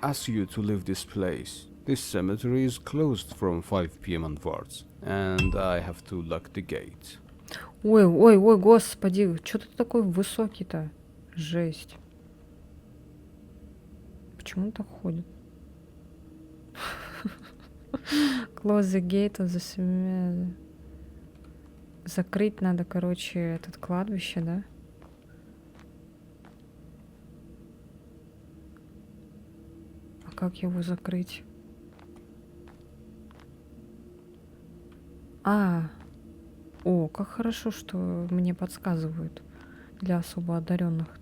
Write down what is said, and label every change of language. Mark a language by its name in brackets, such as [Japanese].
[English] ask you to leave this place. This cemetery is closed from 5 p.m. onwards, and I have to lock the gate. [Russian] Ой, ой, ой, господи, что ты такой высокий-то? Жесть. Почему он так ходит? [English] Close the gate of the cemetery. [Russian] Закрыть надо, короче, этот кладбище, да? А как его закрыть? О, как хорошо, что мне подсказывают для особо одаренных.